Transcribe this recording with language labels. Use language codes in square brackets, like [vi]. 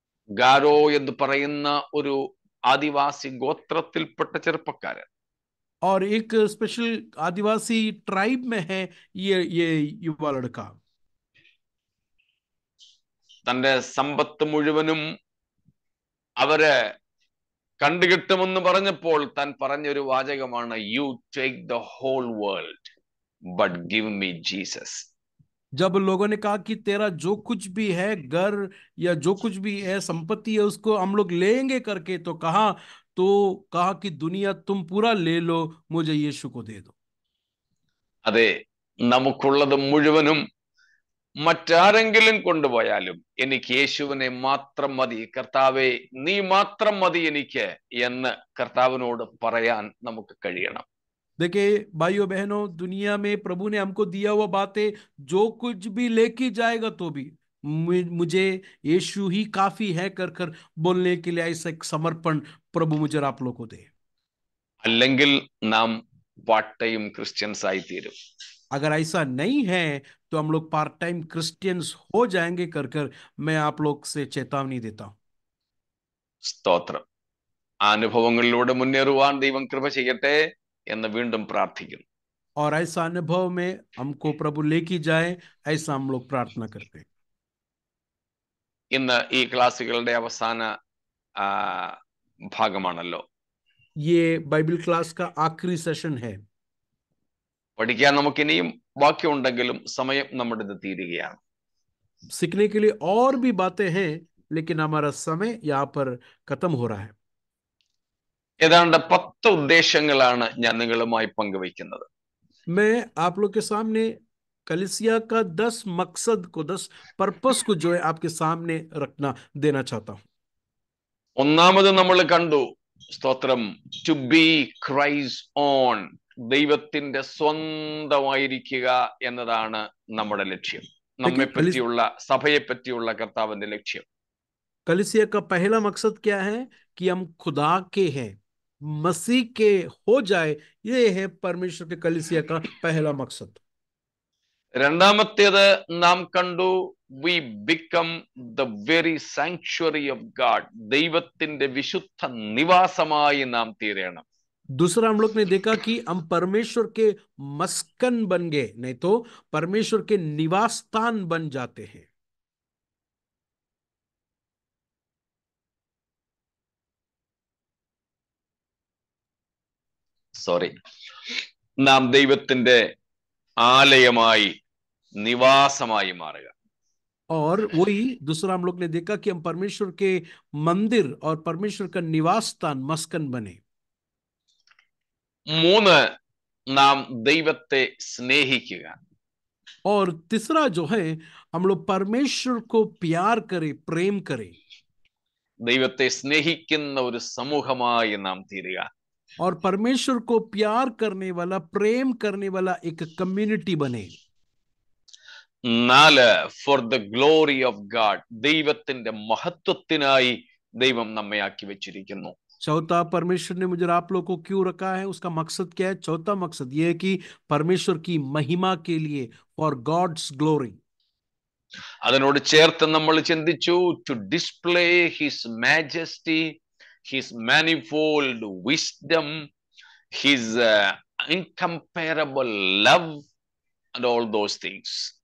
[ml] ഗാരോ എന്ന് പറയുന്ന ഒരു ആദിവാസി ഗോത്രത്തിൽപ്പെട്ട ചെറുപ്പക്കാരൻ [hi] और एक स्पेशल आदिवासी ट्राइब में है ये युवा लड़का. [ml] തന്റെ സമ്പത്ത് മുഴുവനും അവര് കണ്ടുകിട്ടുമെന്ന് പറഞ്ഞപ്പോൾ താൻ പറഞ്ഞൊരു വാചകമാണ്, [en] You take the whole world but give me Jesus. [hi] जब लोगों ने कहा कि तेरा जो कुछ भी है, घर या जो कुछ भी है, संपत्ति है, उसको हम लोग लेंगे करके तो कहा कि दुनिया तुम पूरा ले लो, मुझे यीशु को दे दो. [ml] അതെ, നമുക്കുള്ളത് മുഴുവനും മറ്റാരെങ്കിലും കൊണ്ടുപോയാലും എനിക്ക് യേശുവിനെ മാത്രം മതി, കർത്താവേ നീ മാത്രം മതി എനിക്ക് എന്ന് കർത്താവിനോട് പറയാൻ നമുക്ക് കഴിയണം. [hi] देखिए भाइयों बहनों, दुनिया में प्रभु ने हमको दिया हुआ बातें जो कुछ भी लेके जाएगा तो भी मुझे यीशु ही काफी है कर कर बोलने के लिए ऐसा एक समर्पण प्रभु मुझे आप लोग को दे. [ml] അല്ലെങ്കിൽ നാം പാർട്ട് ടൈം ക്രിസ്ത്യൻസ് ആയി തീരും. [hi] अगर ऐसा नहीं है तो हम लोग पार्ट टाइम क्रिश्चियंस हो जाएंगे कर कर मैं आप लोग से चेतावनी देता हूं. [ml] സ്തോത്രം. ആ അനുഭവങ്ങളിലൂടെ മുന്നേറുവാൻ ദൈവം കൃപ ചെയ്യട്ടെ എന്ന് വീണ്ടും പ്രാർത്ഥിക്കുന്നു. [hi] और ऐसा अनुभव में हमको प्रभु लेके जाए, ऐसा हम लोग प्रार्थना करते हैं. [ml] ഇന്ന് ഈ ക്ലാസ്സുകളുടെ അവസാന ഭാഗമാണല്ലോ. [hi] ये बाइबल क्लास का आखिरी सेशन है. [ml] പഠിക്കാൻ നമുക്ക് ഇനിയും ബാക്കിയുണ്ടെങ്കിലും സമയം നമ്മുടേത് തീരുകയാണ്. [hi] सीखने के लिए और भी बातें हैं, लेकिन हमारा समय यहाँ पर खत्म हो रहा है. [ml] ഏതാണ്ട് 10 ഉദ്ദേശങ്ങളാണ് ഞാൻ നിങ്ങളുമായി പങ്കുവയ്ക്കുന്നത്. [hi] मैं आप लोग के सामने कलीसिया का 10 मकसद को 10 पर्पस को जो है आपके सामने रखना देना चाहता हूं। [ml] ഒന്നാമത് നമ്മൾ കണ്ടു, സ്തോത്രം, [en] to be Christ own, [ml] ദൈവത്തിന്റെ സ്വന്തമായിരിക്കുക എന്നതാണ് നമ്മുടെ ലക്ഷ്യം. നമ്മെ [hi] देखिए [ml] പറ്റിയുള്ള, സഭയെ പറ്റിയുള്ള കർത്താവിന്റെ ലക്ഷ്യം. [hi] कलीसिया का पहला मकसद क्या है? कि हम खुदा के हैं, मसीह के हो जाए। ये है परमेश्वर के कलीसिया का पहला मकसद। [ml] രണ്ടാമത്തേത് നാം കണ്ടു, [en] we become the very sanctuary of God, [ml] ദൈവത്തിന്റെ വിശുദ്ധ നിവാസമായി നാം തീരണം. [hi] दूसरा हम लोग ने देखा कि हम परमेश्वर के मस्कन बन गए, नहीं तो परमेश्वर के निवास स्थान बन जाते हैं। [ml] നാം ദൈവത്തിന്റെ ആലയമായി, നിവാസമായി മാറുക. [hi] और वही दूसरा हम लोग ने देखा कि हम परमेश्वर के मंदिर और परमेश्वर का निवास स्थान मस्कन बने। [ml] മൂന്ന്, നാം ദൈവത്തെ സ്നേഹിക്കുക. [hi] और तीसरा जो है, हम लोग परमेश्वर को प्यार करें, प्रेम करें। [ml] ദൈവത്തെ സ്നേഹിക്കുന്ന ഒരു സമൂഹമായി നാം തീരുക. [hi] और परमेश्वर को प्यार करने वाला, प्रेम करने वाला एक कम्युनिटी बने। [ml] 4, [en] for the glory of God, [ml] ദൈവത്തിന്റെ മഹത്വത്തിനായി ദൈവം നമ്മെ ആക്കി വെച്ചിരിക്കുന്നു. [hi] चौथा, परमेश्वर ने मुझे आप लोग को क्यों रखा है, उसका मकसद क्या है? चौथा मकसद यह है कि परमेश्वर की महिमा के लिए, [en] For God's glory. [ml] അതിനോട് ചേർത്ത് നമ്മൾ ചിന്തിച്ചു, [en] To display his majesty, his manifold wisdom, his incomparable love and all those things.